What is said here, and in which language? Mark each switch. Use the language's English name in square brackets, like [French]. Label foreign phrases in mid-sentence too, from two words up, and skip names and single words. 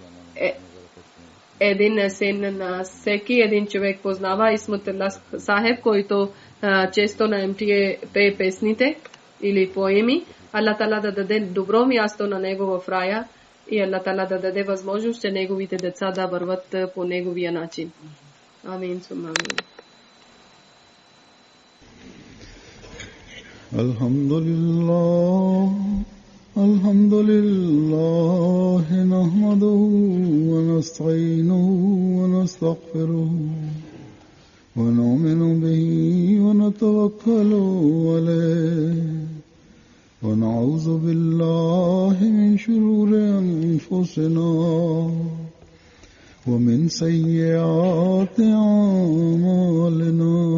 [Bulgarian] Един син на всеки един човек познава Исматулла Сахеб, който често на МТА пее песните или поеми. Аллах Тала да даде добро място на него в рая и Аллах Тала да даде възможност, че неговите деца да върват по неговия начин. Амин. [Arabic] الحمد لله نحمده ونستعينه ونستغفره ونؤمن به ونتوكل عليه ونعوذ بالله من شرور أنفسنا ومن سيئات أعمالنا